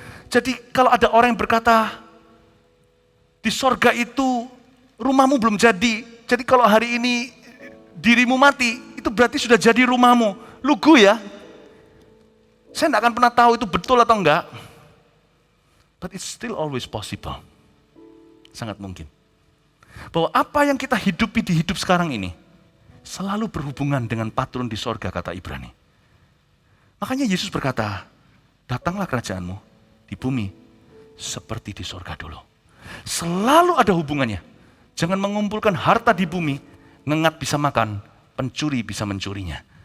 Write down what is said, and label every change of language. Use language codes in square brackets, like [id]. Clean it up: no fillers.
[id] Jadi kalau ada orang yang berkata, di sorga itu rumahmu belum jadi. Jadi kalau hari ini dirimu mati, itu berarti sudah jadi rumahmu. Lugu ya. Saya tidak akan pernah tahu itu betul atau enggak. [en] But it's still always possible. [id] Sangat mungkin. Bahwa apa yang kita hidupi di hidup sekarang ini, selalu berhubungan dengan patron di sorga, kata Ibrani. Makanya Yesus berkata, datanglah kerajaanmu di bumi seperti di sorga dulu. Selalu ada hubungannya. Jangan mengumpulkan harta di bumi, ngengat bisa makan, pencuri bisa mencurinya.